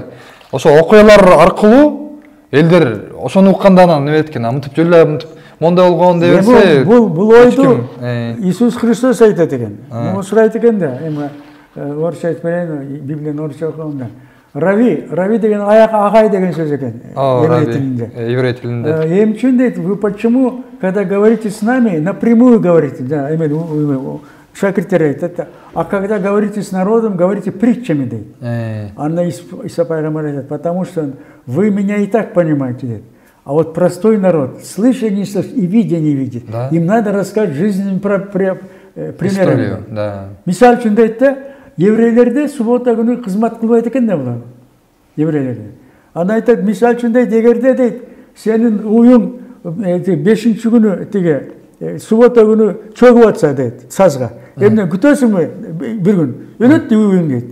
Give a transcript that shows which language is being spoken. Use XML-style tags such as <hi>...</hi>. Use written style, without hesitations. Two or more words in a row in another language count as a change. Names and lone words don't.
<ky>Ошо окуялар аркылуу элдер ошону укканда анан неме эткен, мынтип жөн эле мынтип мондай болгон деп берсе. Бул ойду Иисус Христос айтат экен. Муну сурайт экен да, эми орусча айтып берейин, Библияны орусча окуганда. Рави деген аяк агай деген сөз экен еврей тилинде. Эмчүн дейт,</ky> <ru>вы почему, когда говорите с нами, напрямую говорите,</ru> <ky>да, шакирттер айтат,</ky> <ru>а когда говорите с народом, говорите притчами,</ru> <ky>дейт. Анна Иса пайгамбар айтат,</ky> <ru>потому что вы меня и так понимаете, дейт. А вот простой народ, слыша не слышит и видя не видит. Им надо рассказать жизненными примерами.</ru> <ky>Мисал үчүн дейт да, еврейлерде суббота күнү кызмат кылбайт экен да булар. Еврейлерде. Аны айтат, мисал үчүн дейт, эгерде дейт, сенин уюң 5-ші күнү тиги суббота күнү чөгүп атса дейт, сазга. Эмне күтөсүңбү бир күн? Өлөт дейт уюң дейт.</ky>